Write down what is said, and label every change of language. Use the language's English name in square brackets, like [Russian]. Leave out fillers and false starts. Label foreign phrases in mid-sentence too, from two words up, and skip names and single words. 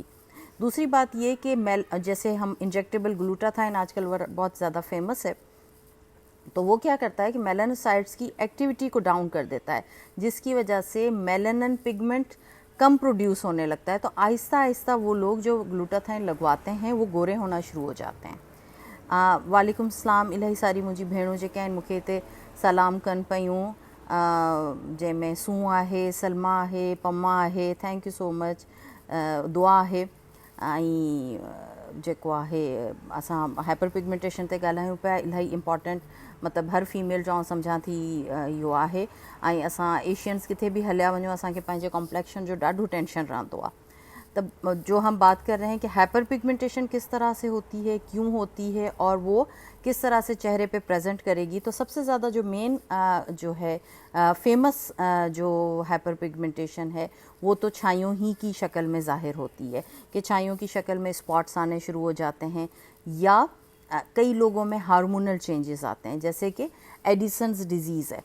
[Urdu] دوسری بات یہ کہ جیسے ہم [English] injectable glutathione [Urdu] آج کل بہت زیادہ فیمس ہے، تو وہ کیا کرتا ہے کہ میلانوسائٹس کی ایکٹیویٹی کو ڈاؤن کر دیتا ہے، جس کی وجہ سے [English] melanin pigment [Urdu] کم پروڈیوس ہونے لگتا ہے، تو آہستہ آہستہ وہ لوگ جو گلوٹاتھائن لگواتے ہیں وہ گورے ہونا شروع ہو جاتے ہیں. [Sindhi] वालेकुम सलाम, इलाही सारी मुंहिंजी भेणूं जेके आहिनि मूंखे हिते सलाम कनि पियूं, जंहिंमें सू आहे, सलमा आहे, पमा आहे, [English] thank you so much, [Sindhi] दुआ आहे। ऐं जेको आहे असां [English] hyper pigmentation [Sindhi] ते ॻाल्हायूं पिया, इलाही इम्पॉर्टेंट, मतिलबु हर फीमेल जो सम्झां थी इहो आहे। ऐं असां एशियंस किथे भी हलिया वञूं असांखे पंहिंजे कॉम्प्लेक्शन जो ॾाढो टेंशन रहंदो आहे। [Urdu] تب جو ہم بات کر رہے ہیں کہ [English] hyper pigmentation [Urdu] کس طرح سے ہوتی ہے، کیوں ہوتی ہے اور وہ کس طرح سے چہرے پہ پریزنٹ کرے گی، تو سب سے زیادہ جو مین جو ہے فیمس جو [English] hyper pigmentation [Urdu] ہے وہ تو چھائیوں ہی کی شکل میں ظاہر ہوتی ہے کہ چھائیوں کی شکل میں سپاٹس آنے شروع ہو جاتے ہیں، یا کئی لوگوں میں [English] hormonal changes [Urdu] آتے ہیں، جیسے کہ [English] Addison's disease [Urdu] ہے.